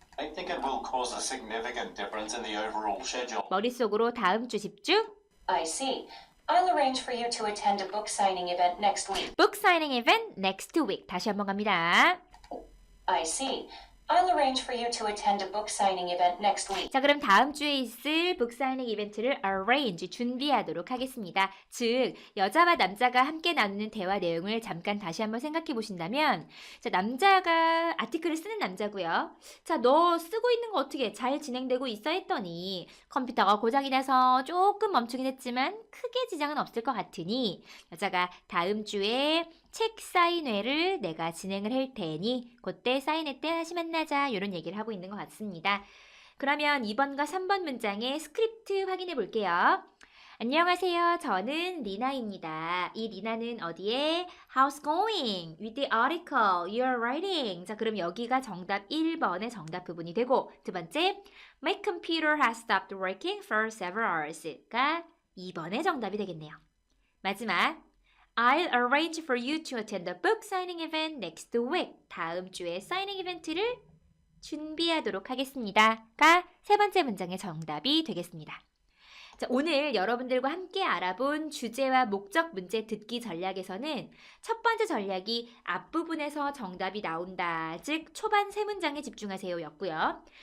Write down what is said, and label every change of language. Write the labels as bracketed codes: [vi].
[en] I think it will cause a significant difference in the overall schedule. [ko] 머릿속으로 다음 주 집중. [en] I see. I'll arrange for you to attend a book signing event next week. Book signing event next week. [ko] 다시 한번 갑니다. [en] I see. I'll arrange for you to attend a book signing event next week. [ko] 자, 그럼 다음 주에 있을 북 사이닝 이벤트를 arrange, 준비하도록 하겠습니다. 즉, 여자와 남자가 함께 나누는 대화 내용을 잠깐 다시 한번 생각해 보신다면, 자, 남자가 아티클을 쓰는 남자고요. 자, 너 쓰고 있는 거 어떻게 잘 진행되고 있어 했더니 컴퓨터가 고장이 나서 조금 멈추긴 했지만 크게 지장은 없을 것 같으니 여자가 다음 주에 책 사인회를 내가 진행을 할 테니 그때 사인회 때 다시 만나자, 이런 얘기를 하고 있는 것 같습니다. 그러면 2번과 3번 문장의 스크립트 확인해 볼게요. 안녕하세요. 저는 리나입니다. 이 리나는 어디에? [en] How's going with the article you're writing? [ko] 자, 그럼 여기가 정답 1번의 정답 부분이 되고, 두 번째, [en] My computer has stopped working for several hours [ko] 가 2번의 정답이 되겠네요. 마지막, [en] I'll arrange for you to attend the book signing event next week. [ko] 다음 주에 사이닝 이벤트를 준비하도록 하겠습니다.가 세 번째 문장의 정답이 되겠습니다. 자, 오늘 여러분들과 함께 알아본 주제와 목적 문제 듣기 전략에서는 첫 번째 전략이 앞부분에서 정답이 나온다, 즉 초반 세 문장에 집중하세요 였고요.